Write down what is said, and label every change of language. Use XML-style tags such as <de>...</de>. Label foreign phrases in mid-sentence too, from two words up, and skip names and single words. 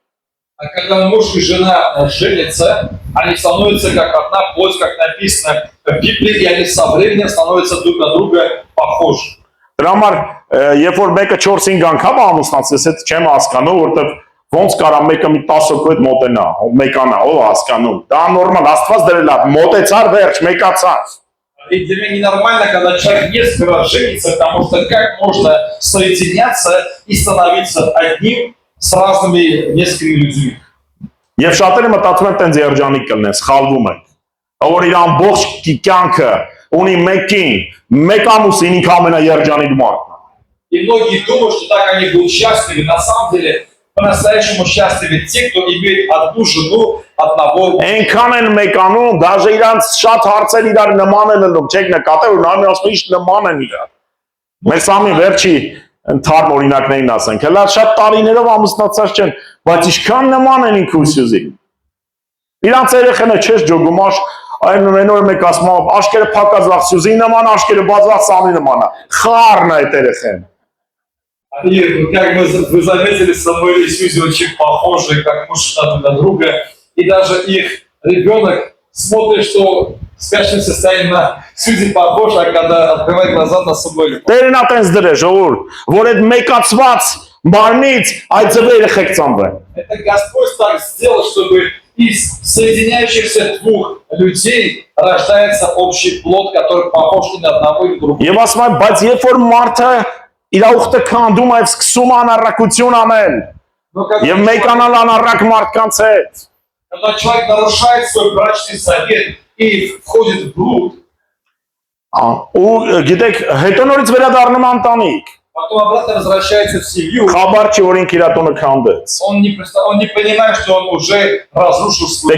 <ru>А когда муж и жена женятся, они становятся как одна плоть, как написано в Библии, и они со временем становятся друг на друга похожи.</ru> <hy>Դրա համար երբ որ մեկը 4-5 անգամ ամուսնացես, այդ չեմ հասկանում, որովհետև ոնց կարա мեկը մի 10 հոգու հետ մոտենա, մեկանա, ով հասկանում։ Դա նորմալ, Աստված դրել է, մոտեցար վերջ, мекացար։</hy> <ru>И для меня ненормально, когда человек несколько раз женится, потому что как можно соединяться и становиться одним с разными несколькими людьми.</ru> <hy>Եվ շատերը մտածում են տենց երջանիկ կլնեն, սխալվում են։ Որ իր ամբողջ կյանքը ունի մեկին, մեկ ամուսին ինքը ամենաերջանիկ մարդն է։</hy> <ru>И многие думают, что так они будут счастливы. На самом деле, по-настоящему счастливы те, кто имеет одну жену, одного.</ru> <hy>Այնքան են մեկանում, դաժե իրանց շատ հարցեր իրար նման են լինում, չեք նկատել, որ նա ասում է, ինչ նման են իրար։ Մեր սամի վերջի ընդհանուր օրինակներին ասենք, հələ շատ տարիներով ամուսնացած չեն, բայց ինչքան նման են ինքը Հիսուսին։ Իրանց երեխեները չես ջոգում, այն օր մեկ ասում է, աշկերը փակած Սյուզի նման, աշկերը բացված Սամի նման է։ Խառն է այդ երեխեն։</hy> <ru>Они, как вы заметили, Самуэль и Сьюзи очень похожи, как муж и жена друг на друга. И даже их ребенок смотрит, что в спящем состоянии на Сьюзи похож, а когда открывает глаза на Самуэля.</ru> <hy>Տերն է տենց դրել, ժողովուրդ, որ այդ մեկացված մարմից այդ ձվերը երեխեք ծնվեն։</hy> <ru>Это Господь так сделал, чтобы из соединяющихся двух людей рождается общий плод, который похож ни на одного и другого.</ru> <hy>Եվ ասում եմ, բայց երբ որ մարդը իր ուխտը քանդում է եւ սկսում անառակություն անել,</hy> <ru>Но когда</ru> <hy>եւ մեկանալ անառակ մարդկանց հետ,</hy> <ru>человек нарушает свой брачный завет и входит в блуд,</ru> <hy>ու գիտեք, հետո նորից վերադառնում անտանիք,</hy> <ru>потом обратно возвращается в семью,</ru> <hy>խաբար չի որ ինքը իր տունը քանդեց։</hy> <ru>он не понимает, что он уже разрушил свой.</ru>